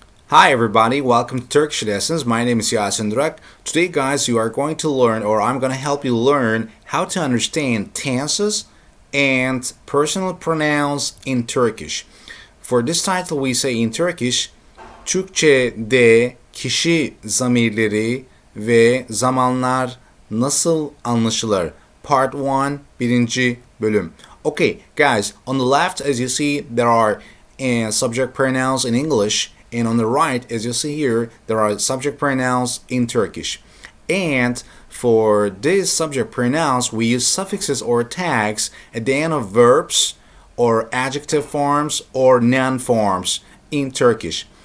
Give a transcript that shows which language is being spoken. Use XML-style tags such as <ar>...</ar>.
<en>Hi everybody, welcome to Turkish lessons. My name is Yasin Durak. Today guys, you are going to learn, or I'm going to help you learn how to understand tenses and personal pronouns in Turkish. For this title we say in Turkish,</en> <tr>Türkçe'de kişi zamirleri ve zamanlar nasıl anlaşılır?</tr> <en>Part 1,</en> <tr>birinci bölüm.</tr> <en>Okay, guys, on the left as you see there are subject pronouns in English. And on the right, as you see here, there are subject pronouns in Turkish. And for these subject pronouns, we use suffixes or tags at the end of verbs or adjective forms or noun forms in Turkish.</en>